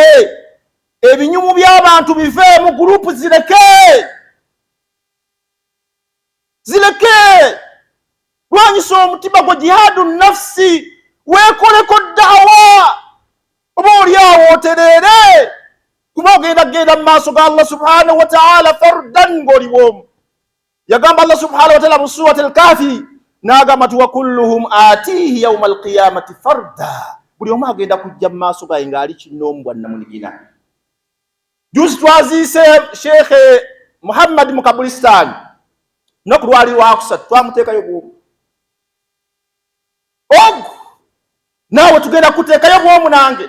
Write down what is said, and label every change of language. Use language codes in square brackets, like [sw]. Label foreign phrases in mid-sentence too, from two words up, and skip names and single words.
[lg] Ebinyumu by'abantu bive mu gurupu, zireke. Lwanyisa omutima gwo, [ar] جهاد النفس, [lg] weekoleko da'wa. Oba oli awo otereere, kuba ogenda genda mu maaso ga Allah [ar] سبحانه وتعالى [lg] fardan ng'oli bw'omu. Yagamba Allah [ar] سبحانه وتعالى [lg] mu surati al-Kahfi, n'agamba nti [ar] وكلهم آتيه يوم القيامة فردا, [lg] buli omu agenda kujja mu maaso gaye ng'ali kinoomu namunigina. Juzi twaziise Sheikh Muhammad mu Kabulistan, no ku lwali lwakusatu twamuteekayo bw'omu. Ogu naawe tugenda kuteekayo bw'omu nange.